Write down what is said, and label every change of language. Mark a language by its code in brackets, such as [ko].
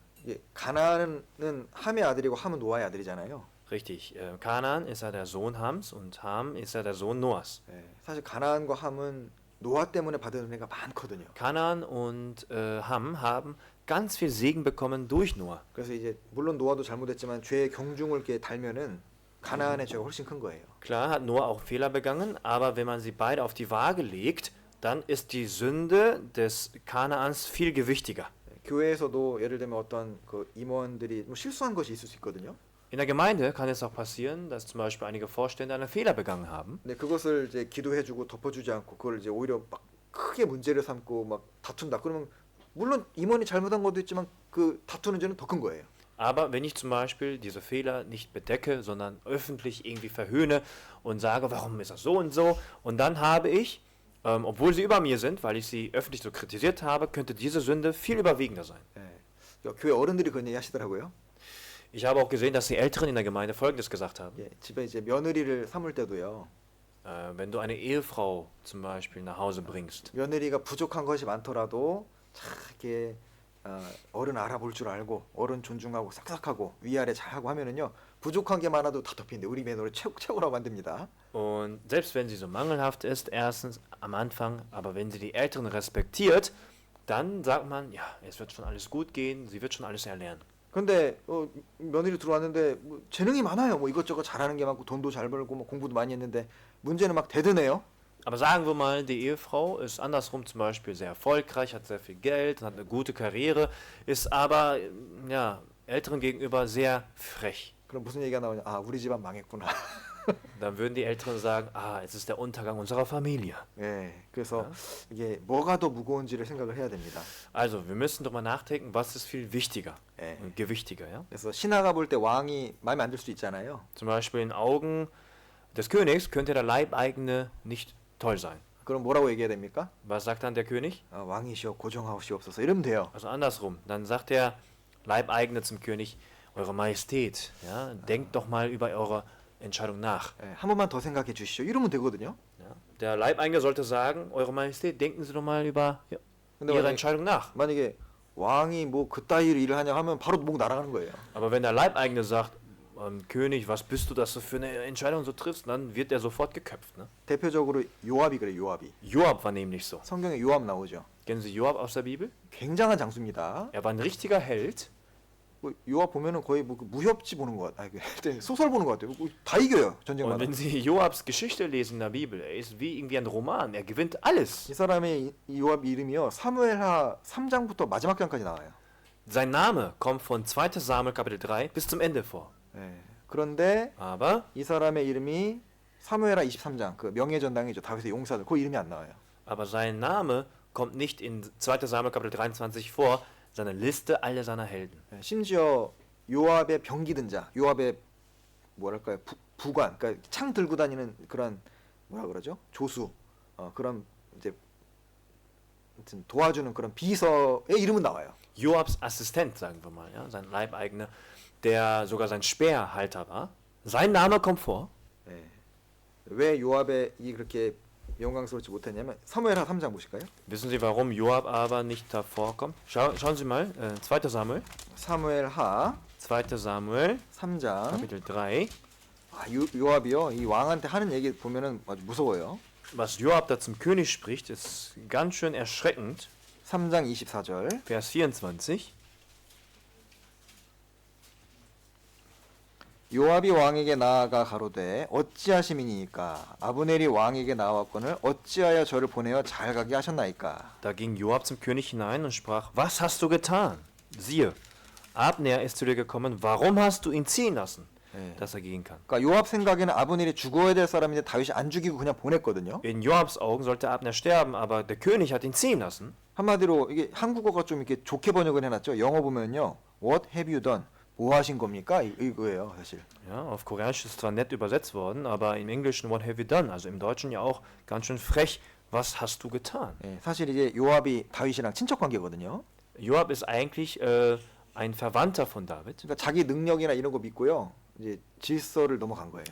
[ko] 이게 가나안은 함의 아들이고 함은 노아의 아들이잖아요. [de] Richtig, Kanaan ist ja der Sohn Hams und Ham ist ja der Sohn Noahs. [ko] 네, 사실 가나안과 함은 노아 때문에 받은 은혜가 많거든요. [de] Kanaan und Ham haben ganz viel Segen bekommen durch Noah. [ko] 그래서 이제 물론 노아도 잘못했지만 죄의 경중을 이렇게 달면은 가나안의 죄가 훨씬 큰 거예요. [de] Klar hat Noah auch Fehler begangen, aber wenn man sie beide auf die Waage legt, dann ist die Sünde des Kanaans viel gewichtiger. [ko] 교회에서도 예를 들면 어떤 그 임원들이 뭐 실수한 것이 있을 수 있거든요. [de] In der Gemeinde kann es auch passieren, dass zum Beispiel einige Vorstände einen Fehler begangen haben. [ko] 근데 그것을 이제 기도해주고 덮어주지 않고 그걸 이제 오히려 막 크게 문제를 삼고 막 다툰다. 그러면 물론 임원이 잘못한 것도 있지만 그 다투는 죄는 더 큰 거예요. [de] Aber wenn ich zum Beispiel diese Fehler nicht bedecke, sondern öffentlich irgendwie verhöhne und sage, warum ist das so und dann habe ich, obwohl sie über mir sind, weil ich sie öffentlich so kritisiert habe, könnte diese Sünde viel überwiegender sein. [ko] 예. 교회 어른들이 그런 얘기 하시더라고요. [de] Ich habe auch gesehen, dass die Älteren in der Gemeinde Folgendes gesagt haben. [ko] 예, 집에 이제 며느리를 삼을 때도요. [de] Wenn du eine Ehefrau zum Beispiel nach Hause bringst, [ko] 며느리가 부족한 것이 많더라도 참 이렇게 어른 알아볼 줄 알고 어른 존중하고 싹싹하고 위아래 잘하고 하면은요 부족한 게 많아도 다 덮이는데 우리 며느리 최고라고 만듭니다. [de] und selbst wenn sie so mangelhaft ist, erstens am Anfang, aber wenn sie die Älteren respektiert, dann sagt man, ja, es wird schon alles gut gehen, sie wird schon alles erlernen. [ko] 근데 며느리 들어왔는데 뭐 재능이 많아요. 뭐 이것저것 잘하는 게 많고 돈도 잘 벌고 뭐 공부도 많이 했는데 문제는 막 대드네요. [de] Aber sagen wir mal, die Ehefrau ist andersrum zum Beispiel sehr erfolgreich, hat sehr viel Geld, hat eine gute Karriere, ist aber ja, Älteren gegenüber sehr frech. [ko] 그럼 무슨 얘기가 나오냐? 아, 우리 집안 망했구나. [de] Dann würden die Älteren sagen, es ist der Untergang unserer Familie. [ko] 예, 그래서 이게 뭐가 더 무거운지를 생각을 해야 됩니다. [de] Also, wir müssen darüber nachdenken, was ist viel wichtiger [ko] 예. [de] und gewichtiger. Ja? [ko] 그래서 신하가 볼 때 왕이 마음에 안 들 수도 있잖아요. [de] Zum Beispiel in Augen des Königs könnte der Leibeigene nicht toll sein. [ko] 그럼 뭐라고 얘기해야 됩니까? [de] Was sagt dann der König? [ko] 왕이시여 고정하옵시옵소서 이러면 돼요. [de] Also andersrum. Dann sagt der Leibeigene zum König, Eure Majestät, ja, denkt doch mal über eure Entscheidung nach. [ko] 예, 한 번만 더 생각해 주시죠. 이러면 되거든요. [de] Ja? Der Leibeigene sollte sagen, Eure Majestät, denken Sie doch mal über [ko] 근데 [de] Ihre [ko] 만약에, [de] Entscheidung nach. [ko] 만약에 왕이 뭐 그따위 일을 하냐 하면 바로 목 날아가는 거예요. [de] Aber wenn der Leibeigene sagt, König, was bist du, dass du für eine Entscheidung so triffst, dann wird er sofort geköpft. Ne? [ko] 대표적으로 요압이 그래, 요압이. [de] Joab war nämlich so. [ko] 성경에 요압 나오죠. [de] Kennen Sie Joab aus der Bibel? [ko] 굉장한 장수입니다. [de] Er war ein richtiger Held. [ko] 뭐 요압 보면은 거의 뭐 무협지 보는 것 같아. 소설 보는 것 같아요. 다 이겨요 [de] Und [ko] 전쟁마다. [de] wenn Sie Joabs Geschichte lesen in der Bibel, er ist wie irgendwie ein Roman. Er gewinnt alles. [ko] 이 사람의 이 요압 이름이요 사무엘하 3장부터 마지막 장까지 나와요. [de] Sein Name kommt von 2. Samuel Kapitel 3 bis zum Ende vor. [ko] 예. 그런데 [de] Aber, [ko] 이 사람의 이름이 사무엘하 23장 그 명예전당이죠. 다윗의 용사들 그 이름이 안 나와요. [de] aber sein Name kommt nicht in 2. Samuel Kapitel 23 vor, seine Liste aller seiner Helden. [ko] 예. 심지어 요압의 병기 든 자, 요압의 뭐랄까요 부관, 그러니까 창 들고 다니는 그런 뭐라 그러죠? 조수, 그런 이제 아무튼 도와주는 그런 비서의 이름은 나와요. [de] Joabs Assistent, sagen wir mal, ja, sein Leibeigener, der sogar sein Speerhalter war. Sein Name kommt vor. [ko] 예. 왜 요압의 이 그렇게 영광스럽지 못했냐면 사무엘하 3장 보실까요? [de] Wissen Sie, warum Joab aber nicht davor kommt? Schauen Sie mal, 2. Samuel. [ko] 사무엘하 [de] 2. Samuel, [ko] 3장. [de] Kapitel 3. [ko] 요압이요. 이 왕한테 하는 얘기 보면은 아주 무서워요. [de] Was Joab da zum König spricht, ist ganz schön erschreckend. [ko] 3장 24절. [de] Vers 24. [ko] 요압이 왕에게 나아가 가로되 어찌하심이니까 아브넬이 왕에게 나왔거늘 어찌하여 저를 보내어 잘 가게 하셨나이까. [de] Da ging Joab zum König hinein und sprach, was hast du getan? Siehe, Abner ist zu dir gekommen, warum hast du ihn ziehen lassen, [ko] 예. [de] dass er gehen kann? [ko] 그러니까 요압 생각에는 아브넬이 죽어야 될 사람인데 다윗이 안 죽이고 그냥 보냈거든요. [de] In Joabs Augen sollte Abner sterben, aber der König hat ihn ziehen lassen. [ko] 한마디로 이게 한국어가 좀 이렇게 좋게 번역을 해놨죠. 영어 보면요, [en] What have you done? [ko] 뭐 하신 겁니까? 이거예요, 사실. [de] Ja, auf Koreanisch ist zwar nett übersetzt worden, aber im Englischen [en] what have you done? [de] Also im Deutschen ja auch ganz schön frech, was hast du getan? [ko] 예, 사실 이제 요압이 다윗이랑 친척 관계거든요. [de] Joab ist eigentlich ein Verwandter von David. [ko] 그러니까 자기 능력이나 이런 거 믿고요, 이제 질서를 넘어간 거예요.